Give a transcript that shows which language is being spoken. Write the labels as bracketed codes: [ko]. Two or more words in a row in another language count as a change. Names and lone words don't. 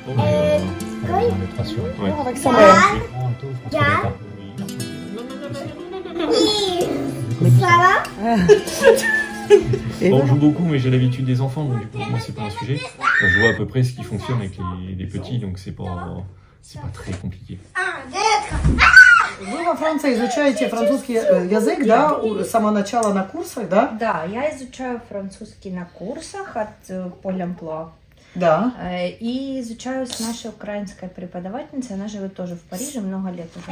[fr] Avec sa mère. Ça va? Bon, on joue beaucoup, mais j'ai l'habitude des enfants, donc du coup, moi, c'est pas un sujet. Je vois à peu près ce qui fonctionne avec les petits, donc c'est pas très compliqué. [ru] Вы во Франции изучаете французский язык, да, с самого начала на курсах, да? Да, я изучаю французский на курсах от Pôle emploi. Да. И изучаю с нашей украинской преподавательницей, она живет тоже в Париже много лет уже.